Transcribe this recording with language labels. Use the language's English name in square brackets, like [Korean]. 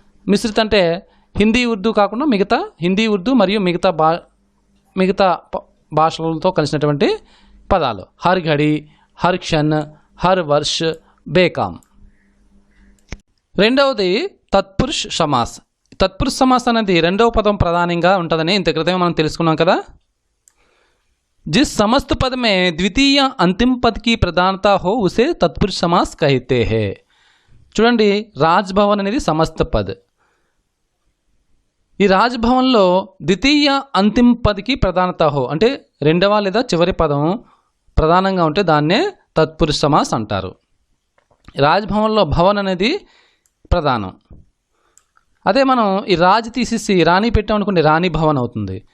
[Telugu] మిశ్రిత్ అంటే హిందీ ఉర్దూ కాకుండా హిందీ ఉర్దూ మరియు మిగతా భాషలతో కలిసినటువంటి పదాలు. హర్ ఘడి, హర్ క్షణ్, హర్ వర్ష్, బేకామ్. రెండవది తత్పురుష్ సమాస్. తత్పురుష సమాస్ అనేది రెండవ పదం ప్రధానంగా ఉంటుందని ఇంత క్రితమే మనం తెలుసుకున్నాం కదా. [Hindi] जिस समस्त पद में द्वितीय अंतिम पद की प्रधानता हो उसे तत्पुरुष समास कहते हैं. [Telugu] చూడండి, రాజ్భవన్ అనేది సమస్త పద్. ఈ రాజ్భవన్లో ద్వితీయ అంతిమ పద్కి ప్రధానత హో అంటే రెండవ లేదా చివరి పదం ప్రధానంగా ఉంటే దాన్నే తత్పురుష సమాస్ అంటారు. రాజ్భవన్లో భవన్ అనేది ప్రధానం. అదే మనం ఈ రాజ్ తీసేసి రాణి పెట్టామనుకోండి రాణి భవన్ అవుతుంది.